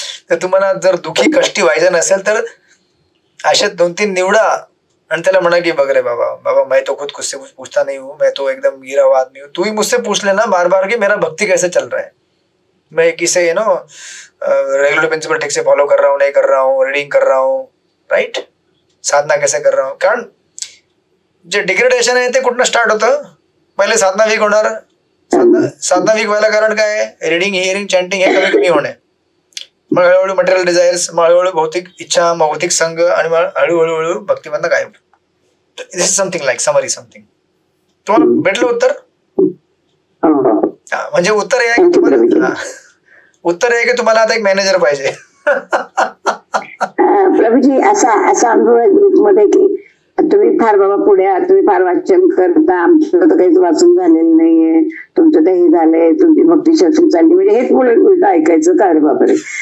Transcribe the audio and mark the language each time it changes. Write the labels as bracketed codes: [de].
[mr] तर तुम्हाला जर दुःखी कष्टी व्हायचं नसेल तर अशा 2-3 निवडा आणि त्याला म्हणा की बघ रे बाबा [hi] मैं तो खुद से पूछता नहीं हूँ, मैं तो एकदम गिरा हुआ आदमी हूँ. तू ही मुझसे पूछ लेना बार बार कि मेरा भक्ति कैसे चल रहा है, मैं किसे रेगुलर प्रिंसिपल ठीक से फॉलो कर रहा हूँ, नहीं कर रहा हूँ, रीडिंग कर रहा हूँ. राईट. साधना कैसे कर रहा हूँ. [mr] कारण जे डिग्रेडेशन आहे ते कुठनं स्टार्ट होतं. पहिले साधना वीक होणार. साधना वीक व्हायला कारण काय आहे? रीडिंग, हिअरिंग, चॅन्टिंग हे कमी होणे. मग हळूहळू मटेरियल डिझायर्स, मग हळूहळू भौतिक इच्छा, भौतिक संघ, आणि मग हळूहळू भक्तिमधनं गायब. [en] This is something like summary something. [mr] तुम्हाला भेटलं उत्तर? म्हणजे उत्तर हे तुम्हाला उत्तर आहे की तुम्हाला आता एक मॅनेजर पाहिजे. प्रभूजी असा अनुभव आहे ग्रुपमध्ये की तुम्ही फार बाबा पुढे आहात, तुम्ही फार वाचन करता, आमचं तर काहीच वाचून झालेलं नाहीये, तुमचं तर हे झालंय, तुमची भक्ती शक्ती चालली, म्हणजे हेच उलट ऐकायचं का रे बापरे.